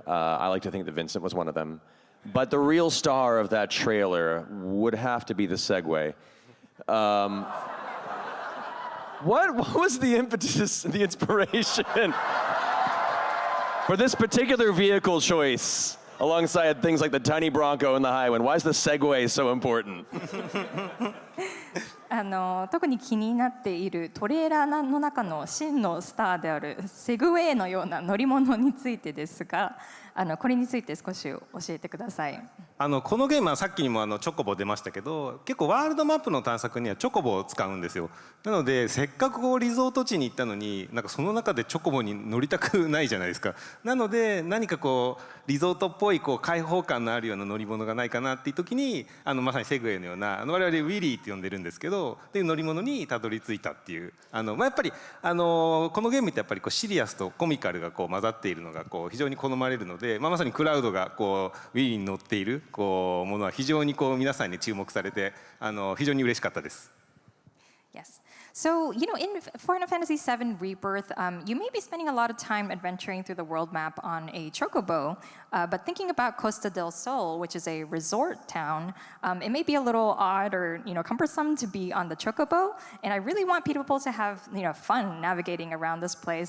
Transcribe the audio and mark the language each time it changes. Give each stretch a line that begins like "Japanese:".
English: I like to think that Vincent was one of them. But the real star of that trailer would have to be the segway. What was the impetus, the inspiration for this particular vehicle choice alongside things like the tiny Bronco and the high one? Why is the segway so important?
Japanese: 特に気になっているトレーラーの中の真のスターであるセグウェイのような乗り物についてですが、これについて少し教えてください。このゲームはさっきにもチョコボ出ましたけど、結構ワールドマップの探索にはチョコボを使うんですよ。なのでせっかくリゾート地に行ったのに、その中でチョコボに乗りたくないじゃないですか。なので何かリゾートっぽい開放感のあるような乗り物がないかなっていう時に、まさにセグウェイのような我々ウィリーって呼んでるんですけど、っていう乗り物にたどり着いたっていう。やっぱりこのゲームってやっぱりシリアスとコミカルが混ざっているのが非常に好まれるので、まさにクラウドがウィリーに乗っているものは非常に皆さんに注目されて非常に嬉しかったです。
English: Yes. So, in Final Fantasy VII Rebirth, you may be spending a lot of time adventuring through the world map on a Chocobo, but thinking about Costa del Sol, which is a resort town, it may be a little odd or, cumbersome to be on the Chocobo, and I really want people to have, fun navigating around this place.